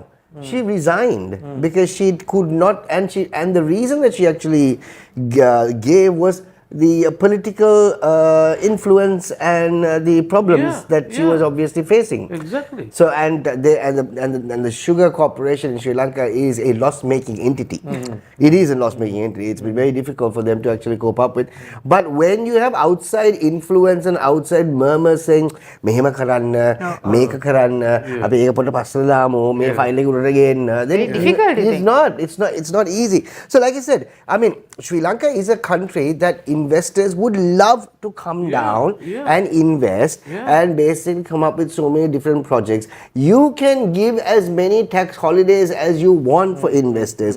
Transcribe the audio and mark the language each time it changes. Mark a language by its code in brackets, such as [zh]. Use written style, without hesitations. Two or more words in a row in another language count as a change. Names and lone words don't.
[en] She resigned because she could not, and the reason that she actually gave was the political influence and the problems that she was obviously facing. Exactly. So and the Sugar Corporation in Sri Lanka is a loss-making entity. It is a loss-making entity. It's been very difficult for them to actually cope up with. But when you have outside influence and outside murmurs saying, [si] "මෙහෙම කරන්න, මේක කරන්න, අපි ඒක පොට පස්සල දාමු, මේ file එක උඩට ගේන්න," [en] then it's not easy. So like I said, Sri Lanka is a country that investors would love to come down and invest and basically come up with so many different projects. You can give as many tax holidays as you want for investors.